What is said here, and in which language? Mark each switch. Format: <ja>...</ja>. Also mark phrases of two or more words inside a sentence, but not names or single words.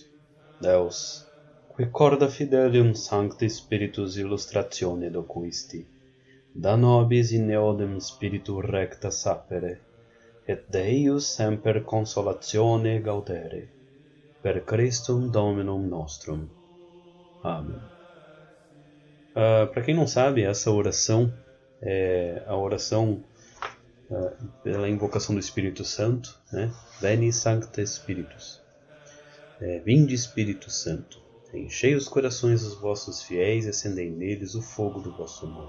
<la>Deus, qui corda fidelium Sancti Spiritus illustratione docuisti, da nobis in eodem spiritu recta sapere, et Deus semper consolatione gaudere, per Christum Dominum nostrum.</la> <pt>Amém. Para quem não sabe, essa oração é a oração pela invocação do Espírito Santo, né?</pt> <la>Veni Sancte Spiritus.</la> <pt>Vinde Espírito Santo, enchei os corações dos vossos fiéis e acendei neles o fogo do vosso amor.</pt>